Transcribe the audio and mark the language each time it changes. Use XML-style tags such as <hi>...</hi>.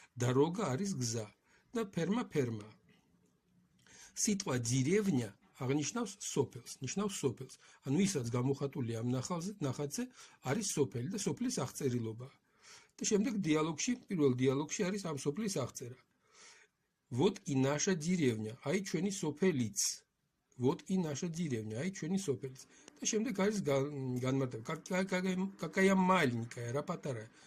<ka>დაროგა არის გზა და ფერმა. სიტყვა დირევნია აღნიშნავს სოფელს, ნიშნავს სოფელს. ანუ ის რაც გამოხატულია ამ ნახატზე, არის სოფელი და სოფლის აღწერილობა. და შემდეგ დიალოგში, პირველ დიალოგში არის ამ სოფლის აღწერა.</ka> <ru>Вот и наша деревня,</ru> <ka>აი ჩვენი სოფელიც.</ka> <ru>Вот и наша деревня, აი ჩვენი სოფელიც.</ru> <ka>და შემდეგ არის განმარტება.</ka> <ru>Какая маленькая,</ru> <ka>რა პატარა.</ka>